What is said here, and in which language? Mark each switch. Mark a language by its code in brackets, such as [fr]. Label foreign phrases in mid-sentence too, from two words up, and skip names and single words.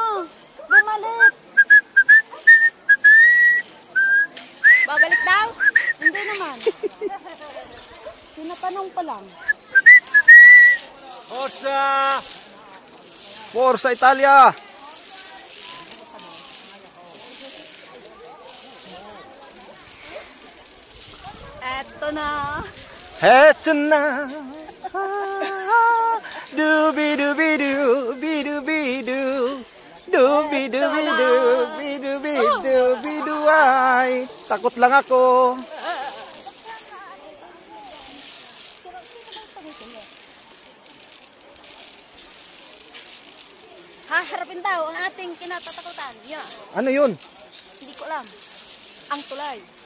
[tl] Bumalik. Babalik daw? Hindi naman. Tinatanong pa lang. [it] Forza! Forza Italia! [tl] Eto na. Heto na! Dubi-dubi-du, bidu-bidu, dubi-dubi-du, bidu-bidu, biduay. Takot lang ako. Haharapin daw ang ating kinatatakutan. Yeah. Ano yun? Hindi ko alam. Ang tulay.